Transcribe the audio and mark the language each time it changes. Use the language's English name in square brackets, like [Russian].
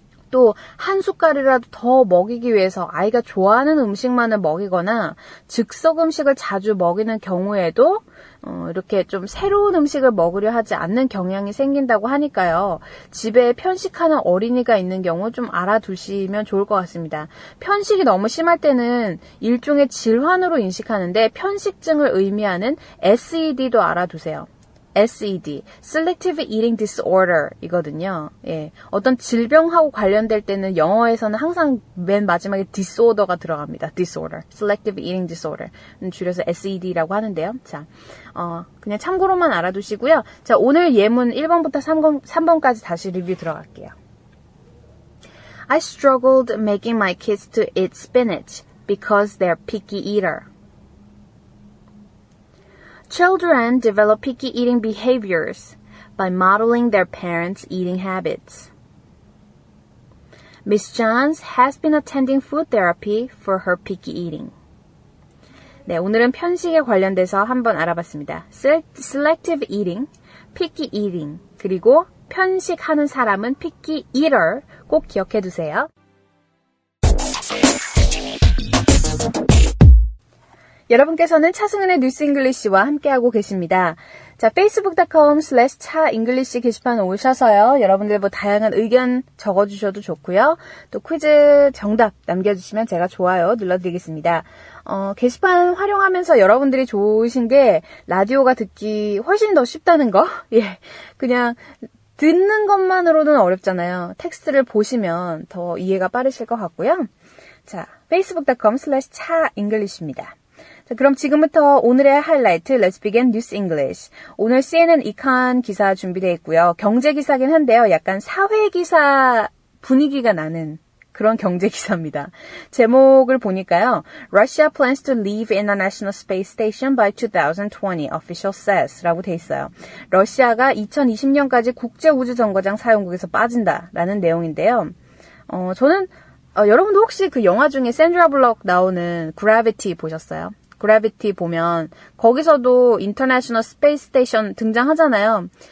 [Korean] 또 한 숟갈이라도 더 먹이기 위해서 아이가 좋아하는 음식만을 먹이거나 즉석 음식을 자주 먹이는 경우에도 이렇게 좀 새로운 음식을 먹으려 하지 않는 경향이 생긴다고 하니까요. 집에 편식하는 어린이가 있는 경우 좀 알아두시면 좋을 것 같습니다. 편식이 너무 심할 때는 일종의 질환으로 인식하는데 편식증을 의미하는 SED도 알아두세요. [English] SED, Selective Eating Disorder 이거든요. [Korean] 예. 어떤 질병하고 관련될 때는 영어에서는 항상 맨 마지막에 disorder가 들어갑니다. [English] Disorder, Selective Eating Disorder. [Korean] 줄여서 SED라고 하는데요. 자, 그냥 참고로만 알아두시고요. 자, 오늘 예문 1번부터 3번까지 다시 리뷰 들어갈게요. [English] I struggled making my kids to eat spinach because they're picky eater. Children develop picky eating behaviors by modeling their parents' eating habits. Miss Johns has been attending food therapy for her picky eating. [Korean] 네, 오늘은 편식에 관련돼서 한번 알아봤습니다. Selective eating, picky eating, 그리고 편식하는 사람은 picky eater 꼭 기억해 두세요. 여러분께서는 차승은의 뉴스 잉글리시와 함께하고 계십니다. 자, facebook.com/차잉글리시 게시판 오셔서요. 여러분들 다양한 의견 적어주셔도 좋고요. 또 퀴즈 정답 남겨주시면 제가 좋아요 눌러드리겠습니다. 게시판 활용하면서 여러분들이 좋으신 게 라디오가 듣기 훨씬 더 쉽다는 거. 예, 그냥 듣는 것만으로는 어렵잖아요. 텍스트를 보시면 더 이해가 빠르실 것 같고요. 자, facebook.com/차잉글리시입니다. 자, 그럼 지금부터 오늘의 하이라이트 [English] Let's begin News English. [Korean] 오늘 CNN 이칸 기사 준비되어 있고요. 경제 기사긴 한데요. 약간 사회 기사 분위기가 나는 그런 경제 기사입니다. 제목을 보니까요. [English] Russia plans to leave International Space Station by 2020, official says 라고 돼 있어요. [Korean] 러시아가 2020년까지 국제우주정거장 사용국에서 빠진다라는 내용인데요. 저는 여러분도 혹시 그 영화 중에 샌드라 블록 나오는 Gravity 보셨어요? 그래비티 보면 거기서도 인터내셔널 스페이스 스테이션 등장하잖아요.